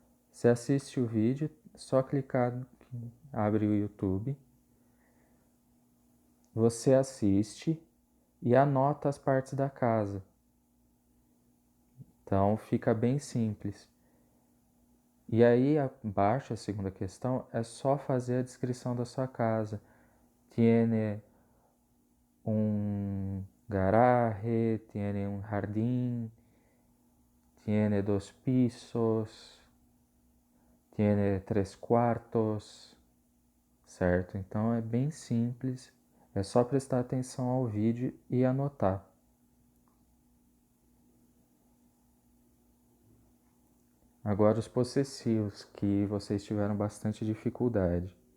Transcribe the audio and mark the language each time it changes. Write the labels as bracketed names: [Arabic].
[Portuguese] Você assiste o vídeo, só clicar, abre o YouTube, você assiste e anota as partes da casa. Então fica bem simples. E aí abaixo, a segunda questão, é só fazer a descrição da sua casa. [Spanish] Tiene un garaje, tiene un jardín, tiene 2 pisos, tiene 3 [Portuguese] quartos, certo? Então é bem simples, é só prestar atenção ao vídeo e anotar. Agora os possessivos, que vocês tiveram bastante dificuldade.